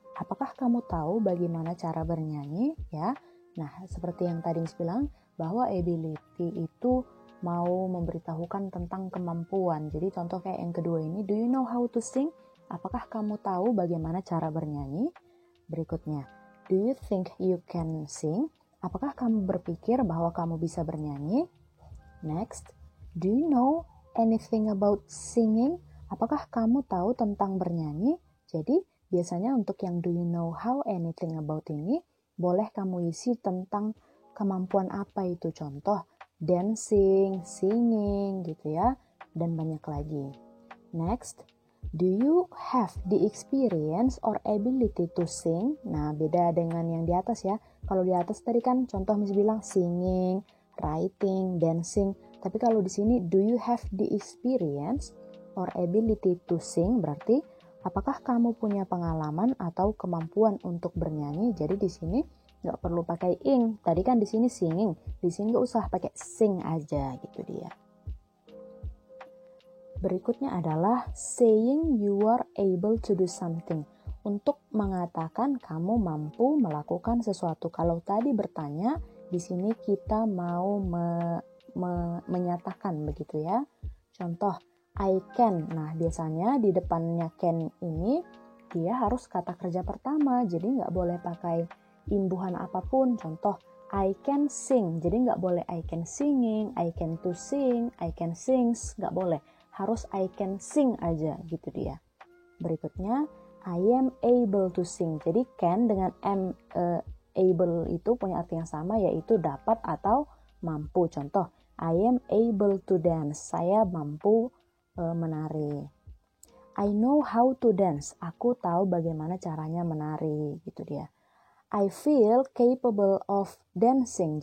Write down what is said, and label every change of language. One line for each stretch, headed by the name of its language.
Indonesian: Apakah kamu tahu bagaimana cara bernyanyi? Ya, nah seperti yang tadi Miss bilang, bahwa ability itu mau memberitahukan tentang kemampuan. Jadi contoh kayak yang kedua ini,
English: do you know how to sing?
Indonesian: Apakah kamu tahu bagaimana cara bernyanyi?
English: Berikutnya, do you think you can sing?
Indonesian: Apakah kamu berpikir bahwa kamu bisa bernyanyi?
English: Next, do you know anything about singing?
Indonesian: Apakah kamu tahu tentang bernyanyi? Jadi, biasanya untuk yang
English: do you know how anything about
Indonesian: ini, boleh kamu isi tentang kemampuan apa itu. Contoh, dancing, singing, gitu ya, dan banyak lagi.
English: Next, do you have the experience or ability to sing?
Indonesian: Nah, beda dengan yang di atas ya. Kalau di atas tadi kan contoh Miss bilang singing, writing, dancing. Tapi kalau di sini,
English: do you have the experience or ability to sing,
Indonesian: berarti apakah kamu punya pengalaman atau kemampuan untuk bernyanyi? Jadi di sini nggak perlu pakai ing. Tadi kan di sini singing, di sini nggak usah pakai sing aja gitu dia.
English: Berikutnya adalah saying you are able to do something.
Indonesian: Untuk mengatakan kamu mampu melakukan sesuatu. Kalau tadi bertanya, di sini kita mau menyatakan begitu ya. Contoh,
English: I can.
Indonesian: Nah, biasanya di depannya can ini dia harus kata kerja pertama. Jadi nggak boleh pakai imbuhan apapun. Contoh,
English: I can sing.
Indonesian: Jadi nggak boleh
English: I can singing, I can to sing, I can sings.
Indonesian: Nggak boleh. Harus
English: I can sing
Indonesian: aja gitu dia. Berikutnya,
English: I am able to sing.
Indonesian: Jadi can dengan able itu punya arti yang sama, yaitu dapat atau mampu.
English: Contoh, I am able to dance.
Indonesian: Saya mampu menari.
English: I know how to dance.
Indonesian: Aku tahu bagaimana caranya menari, gitu dia.
English: I feel capable of dancing.